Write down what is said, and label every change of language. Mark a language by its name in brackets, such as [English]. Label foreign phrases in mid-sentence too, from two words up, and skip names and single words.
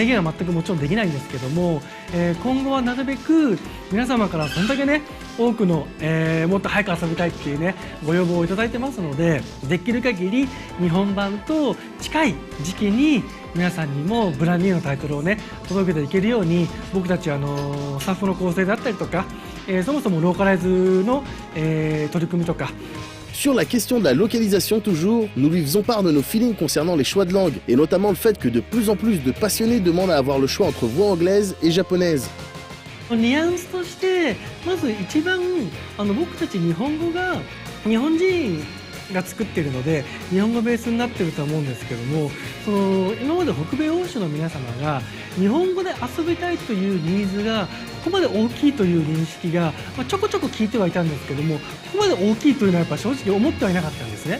[Japanese] 言は全くもちろんできないんですけども、今後はなるべく皆様からそんだけね多くの、もっと早く遊びたいっていうねご要望をいただいてますので、できる限り日本版と近い時期に皆さんにもブランニューのタイトルをね届けていけるように、僕たちスタッフの構成だったりとか、そもそもローカライズの、取り組みとか。 [French] Sur la question de la localisation toujours, nous lui faisons part de nos feelings concernant les choix de langue, et notamment le fait que de plus en plus de passionnés demandent à avoir le choix entre voix anglaise et japonaise. [Japanese] ニュアンスとしてまず一番僕たち日本語が日本人が作っているので日本語ベースになっていると思うんですけども、今まで北米欧州の皆様が日本語で遊びたいというニーズがここまで大きいという認識が、ちょこちょこ聞いてはいたんですけども、ここまで大きいというのはやっぱ正直思ってはいなかったんですね。